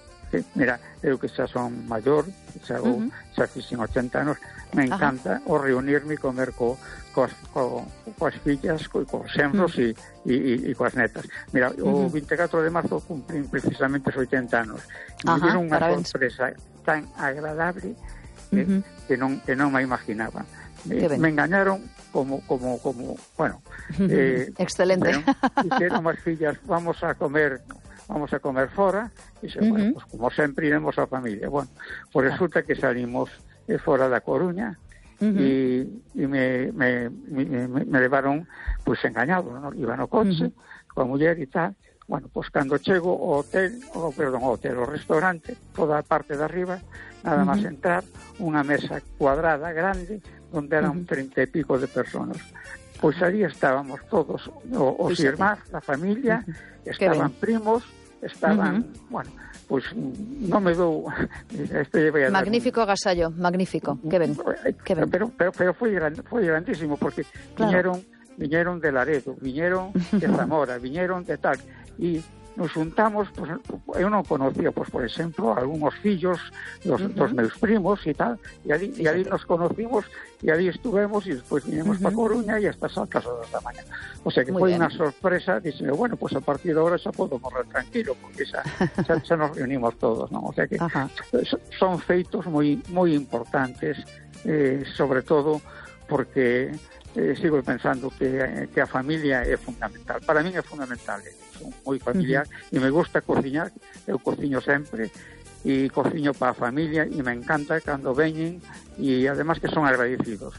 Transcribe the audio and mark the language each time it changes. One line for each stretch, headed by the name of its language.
Galician: Sí. Mira, eu que xa son maior, xa fixen 80 anos, me encanta o reunirme e comer coas fillas, coas xembros e coas netas. Mira, o 24 de marzo cumprín precisamente os 80 anos. E me unha sorpresa tan agradable que non me imaginaba. Me engañaron como bueno, excelente. Dixeron as fillas, vamos a comer fora, e dixen, uh-huh. bueno, pues, como sempre iremos a familia. Bueno, pues resulta que salimos fora da Coruña e me levaron, pues, engañado, ¿no? Iba no coche coa muller e tal. Bueno, pues cando chego ao hotel, o restaurante, toda a parte de arriba, nada máis entrar, unha mesa cuadrada grande, onde eran 30 e pico de personas. Pois ali estábamos todos, os irmáns, a familia, estaban primos, estaban, bueno, pues no me dou, estoy veando. Magnífico agasallo, magnífico, qué ven, qué ven.
Spanish: Pero fue grandísimo, porque vinieron de Laredo, vinieron de Zamora, vinieron de tal, y nos juntamos, pues yo no conocía, pues por ejemplo, algunos fillos, los meus primos y tal, y allí nos conocimos, y allí estuvimos, y después vinimos para Coruña y hasta Salcas de la mañana.
Galician: O sea que muy fue bien. Una sorpresa, diciendo, bueno, pues a partir de ahora ya puedo morrer tranquilo, porque ya nos reunimos todos, ¿no? O sea que son feitos muy, muy importantes, sobre todo porque sigo pensando que a familia é fundamental. Para mí é fundamental, son moi familiar, e me gusta cociñar, eu cociño sempre, e cociño para a familia, e me encanta cando veñen, e además que son agradecidos.